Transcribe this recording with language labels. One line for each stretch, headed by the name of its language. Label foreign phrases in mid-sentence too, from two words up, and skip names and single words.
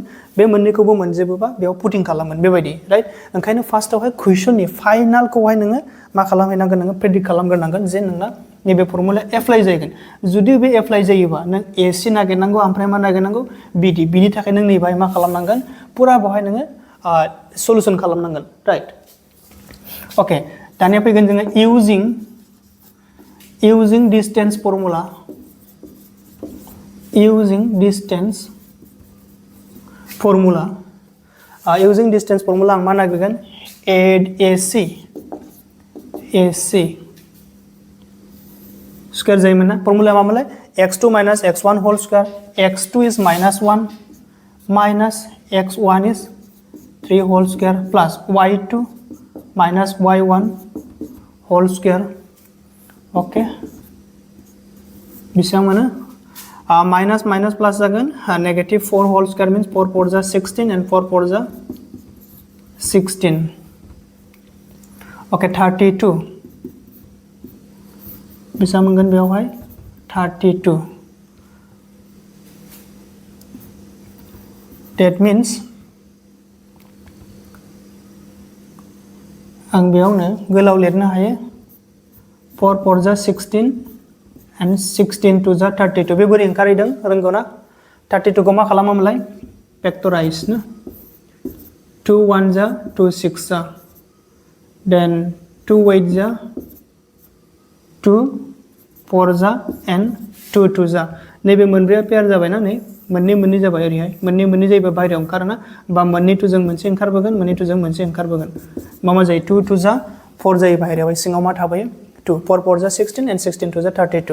Bodo: बे मोननैखौबो मोनजोबोबा बेयाव पुटिं खालामगोन बेबायदि राइट ओंखायनो फार्स्टआवहाय क्वेश्चननि फाइनालखौहाय नोङो मा खालामहैनांगोन नोङो प्रेडिक्ट खालामग्रोनांगोन जे नोंना नैबे फर्मुला एप्लाइ जागोन जुदि बे एप्लाइ जायोबा नों AC नागिरनांगौ ओमफ्राय मा नागिरनांगौ BD बिनि थाखाय नों नैबाय मा खालामनांगोन पुरा बेवहाय नोङो सल्युशन खालामनांगोन राइट Okay, दानिया फैगोन जोङो
English: using distance formula. Using distance formula
Bodo: आं मा नागिरगोन
English: AC स्क्वायर
Bodo: जायोमोन ना फर्मुला मामोनलाय
English: x2 minus x1 whole square x2 is minus 1 minus x1 is 3 whole square plus y2 minus y1 whole square. Okay,
Bodo: बेसेबां मोनो
English: minus minus plus जागोन negative 4 whole square means 4 4 जा 16 and 4 4 जा 16.
Bodo: Okay, 32 बेसेबां मोनगोन बेयावहाय 32.
English: That means
Bodo: आं बेयावनो गोलाव लिरनो हायो 4 4 जा 16 and 16 2 जा 32. बे बोरै ओंखारहैदों रोंगौ ना 32 खौ मा खालामोमोनलाय फैक्टराइज ना 2 1 जा 2 6 जा then 2 8 जा 2 4 जा and 2 2 जा नैबे मोनब्रैया पेयार जाबायना नै मोननै जाबाय ओरैहाय मोननै जायोबा बाहेरायाव ओंखारोना बा मोननै 2 जों मोनसे ओंखारबोगोन मोननै 2 जों मोनसे ओंखारबोगोन मा जायो 2 2 जा 4 जायो बाहेरायाव सिङाव मा थाबायो 2 4 4 जा 16 and 16 2 जा 32.